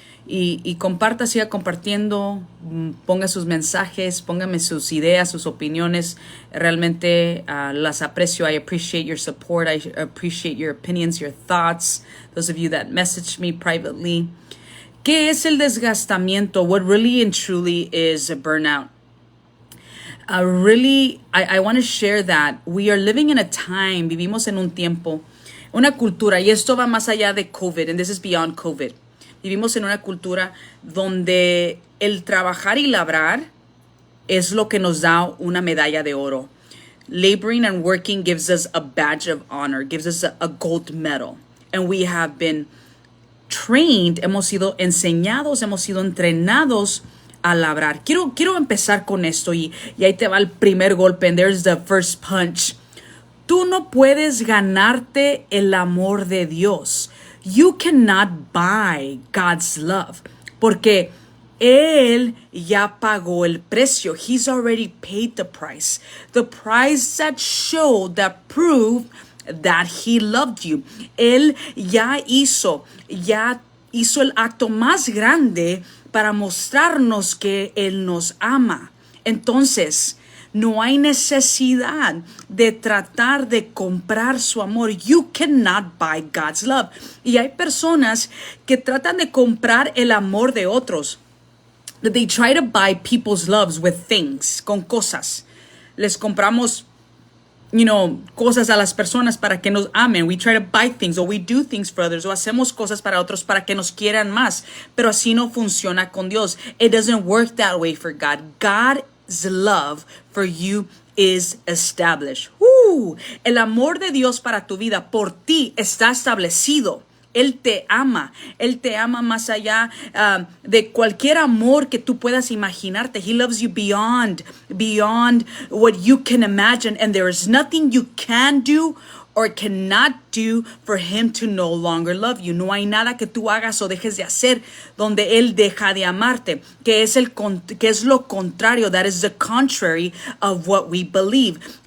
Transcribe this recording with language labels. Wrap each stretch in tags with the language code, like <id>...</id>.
<es>Y siga compartiendo, ponga sus mensajes, póngame sus ideas, sus opiniones. Realmente las aprecio.</es> <en>I appreciate your support. I appreciate your opinions, your thoughts. Those of you that message me privately.</en> <es>¿Qué es el desgastamiento?</es> <en>What really and truly is a burnout? I want to share that we are living in a time,</en> <es>vivimos en un tiempo, una cultura, y esto va más allá de COVID,</es> <en>and this is beyond COVID.</en> <es>Vivimos en una cultura donde el trabajar y labrar es lo que nos da una medalla de oro.</es> <en>Laboring and working gives us a badge of honor, gives us a gold medal. And we have been trained,</en> <es>hemos sido enseñados, hemos sido entrenados a labrar. Quiero empezar con esto y ahí te va el primer golpe,</es> <en>and there's the first punch.</en> <es>Tú no puedes ganarte el amor de Dios.</es> <en>You cannot buy God's love.</en> <es>Porque Él ya pagó el precio.</es> <en>He's already paid the price. The price that showed, that proved that he loved you.</en> <es>Él ya hizo el acto más grande para mostrarnos que Él nos ama. Entonces, no hay necesidad de tratar de comprar su amor.</es> <en>You cannot buy God's love.</en> <es>Y hay personas que tratan de comprar el amor de otros.</es> <en>That they try to buy people's loves with things,</en> <es>con cosas. Les compramos, cosas a las personas para que nos amen.</es> <en>We try to buy things, or we do things for others,</en> <es>o hacemos cosas para otros para que nos quieran más. Pero así no funciona con Dios.</es> <en>It doesn't work that way for God. God's love for you is established.</en> <es>El amor de Dios para tu vida, por ti, está establecido. Él te ama más allá de cualquier amor que tú puedas imaginarte.</es> <en>He loves you beyond what you can imagine, and there is nothing you can do or cannot do for him to no longer love you.</en> <es>No hay nada que tú hagas o dejes de hacer donde él deja de amarte, que es lo contrario.</es> <en>That is the contrary of what we believe.</en>